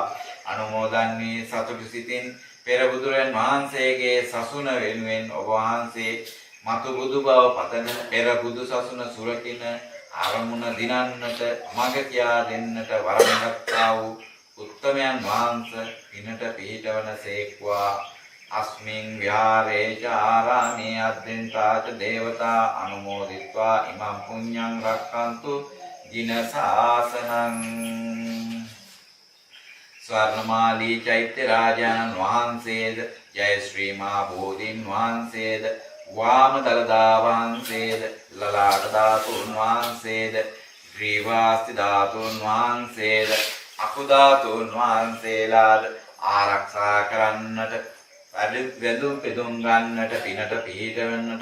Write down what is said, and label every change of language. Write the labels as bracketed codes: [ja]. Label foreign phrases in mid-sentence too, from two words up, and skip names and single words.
[si] අනුමෝදන් වී සතුටු සිතින් පෙර බුදුරන් වහන්සේගේ සසුන වෙනුවෙන් ඔබ වහන්සේ මතු බුදු බව පතන පෙර බුදු සසුන සුරකින්න අරමුණ දිනන්නට මඟ කියා දෙන්නට වරම් ගත්තා වූ උත්තමයන් වහන්සේ පිනට පිහිටවන සේක්වා. [pi] අස්මින් විහාරේ චාරාමේ අද්දෙන්තාච දේවතා අනුමෝදිत्वा ඉමං පුඤ්ඤං රක්ඛන්තු ජින සාසනං. [si] ස්වර්ණමාලී චෛත්‍ය රාජානන් වහන්සේද ජය ශ්‍රී මහා බෝධීන් වහන්සේද වාම දලදා වහන්සේද ලලාට ධාතුන් වහන්සේද ග්‍රීවාස්ති ධාතුන් වහන්සේද අකුධාතුන් වහන්සේලාද ආරක්ෂා කරන්නට වැඳුම් පිදුම් ගන්නට පිනට පිහිටවන්නට